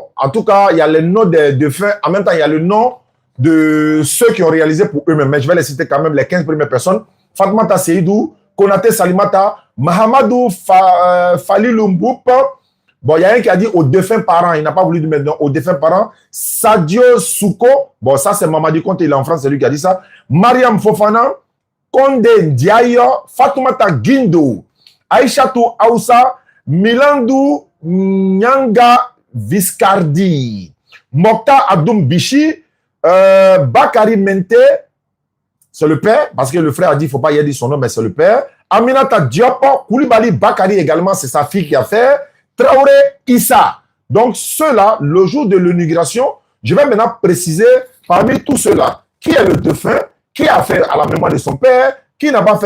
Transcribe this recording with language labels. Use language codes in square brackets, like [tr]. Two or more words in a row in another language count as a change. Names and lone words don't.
[fr] En tout cas, il y a le nom des défunts. En même temps, il y a le nom de ceux qui ont réalisé pour eux-mêmes. Mais je vais les citer quand même, les 15 premières personnes. Fatmata Seydou, Konate Salimata, Mahamadou Falilou Mboup. Bon, il y a un qui a dit aux défunts parents. Il n'a pas voulu dire maintenant aux défunts parents. Sadio Souko. Bon, ça, c'est Mamadi Conte. Il est en France, c'est lui qui a dit ça. Mariam Fofana. Konde Ndiaye. Fatoumata Guindo. Aïchatou Aoussa. Milandou Nyanga Viscardi. Mokta Adoum Bichi. Bakari Mente. C'est le père, parce que le frère a dit, il ne faut pas y dire son nom, mais c'est le père. Aminata Diop, Koulibaly Bakari également, c'est sa fille qui a fait. Traoré Issa. Donc, ceux-là, le jour de l'inauguration, je vais maintenant préciser parmi tous ceux-là, qui est le défunt, qui a fait à la mémoire de son père, qui n'a pas fait.